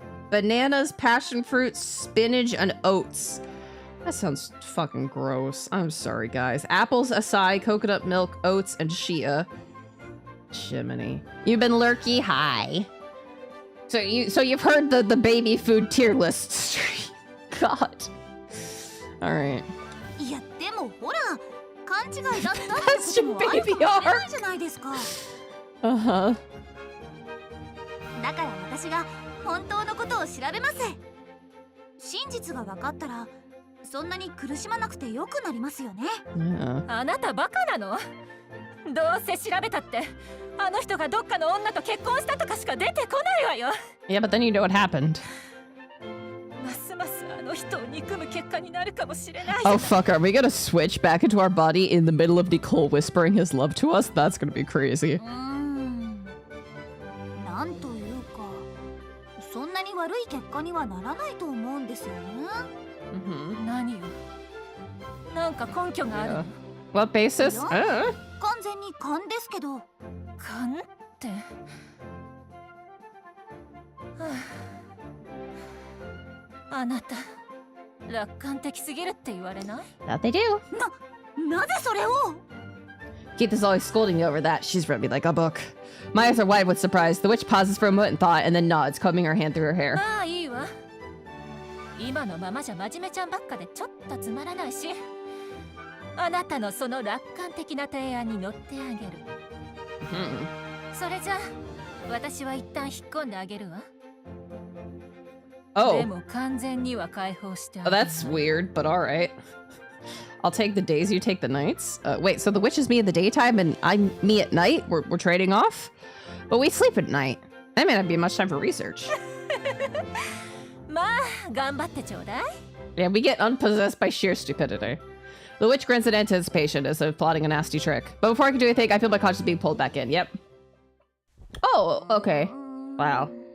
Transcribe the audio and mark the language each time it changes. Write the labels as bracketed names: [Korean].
[English] Bananas, passion fruit, spinach, and oats. That sounds fucking gross. I'm sorry, guys. Apples, acai, coconut milk, oats, and chia. Chimney. You've been lurky? Hi. So you've heard the baby food tier list. God. Alright. [Japanese] いやでもほら勘違いだったってこともあるかもしれないじゃないですか。 Uh-huh. だから私が本当のことを調べます。真実が分かったらそんなに苦しまなくてよくなりますよね。 [English] Yeah. [Japanese] あなたバカなの？どうせ調べたってあの人がどっかの女と結婚したとかしか出てこないわよ。 [English] Yeah, but then you know what happened. [Japanese] ますますあの人を憎む結果になるかもしれない。 [English] Oh fuck, are we gonna switch back into our body in the middle of Nicole whispering his love to us? That's gonna be crazy. [Japanese] なんというかそんなに悪い結果にはならないと思うんですよね。何よ。なんか根拠がある。 [English] Yeah. What basis? [Japanese] 完全に勘ですけど。勘って。あなた楽観的すぎるって言われない？ [English] That they do. [Japanese] なぜそれを [English] Keith is always scolding me over that. She's read me like a book. My eyes are wide with surprise. The witch pauses for a moment in thought and then nods, combing her hand through her hair. [Japanese] まあいいわ。今のままじゃ真面目ちゃんばっかでちょっとつまらないし、あなたのその楽観的な提案に乗ってあげる。それじゃ私は一旦引っ込んであげるわ。 Oh. でも完全には解放してあ Oh, げる。 [English] that's weird, but alright. I'll take the days, you take the nights. Wait, so the witch is me in the daytime and I'm me at night? We're trading off? But we sleep at night. That may not be much time for research. [Japanese] まあ頑張ってちょうだい。 [English] Yeah, we get unpossessed by sheer stupidity. The witch grins in anticipation as if plotting a nasty trick. But before I can do anything, I feel my conscience being pulled back in. Yep. Oh, okay. Wow.